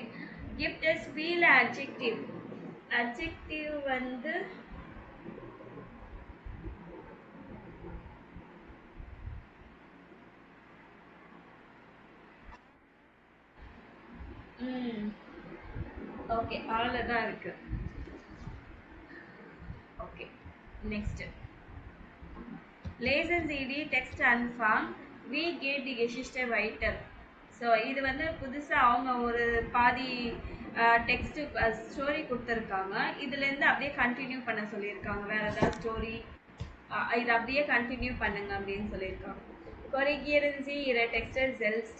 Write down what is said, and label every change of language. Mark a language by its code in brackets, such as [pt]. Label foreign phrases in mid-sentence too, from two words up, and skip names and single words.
[en] gift is feel adjective. [ta] அட்ஜெக்டிவ் வந்து ஓகே ஆல தான் இருக்கு. [en] okay next. [de] Lesen Sie die Textanfang, wie geht die Geschichte weiter. [ta] ஸோ இது வந்து புதுசாக அவங்க ஒரு பாதி [en] text story [ta] கொடுத்துருக்காங்க. இதுலேருந்து அப்படியே கண்டினியூ பண்ண சொல்லியிருக்காங்க. வேற ஏதாவது ஸ்டோரி இது அப்படியே கண்டினியூ பண்ணுங்க அப்படின்னு சொல்லியிருக்காங்க. [de] கொரிகியரன் Sie Ihre Texte selbst.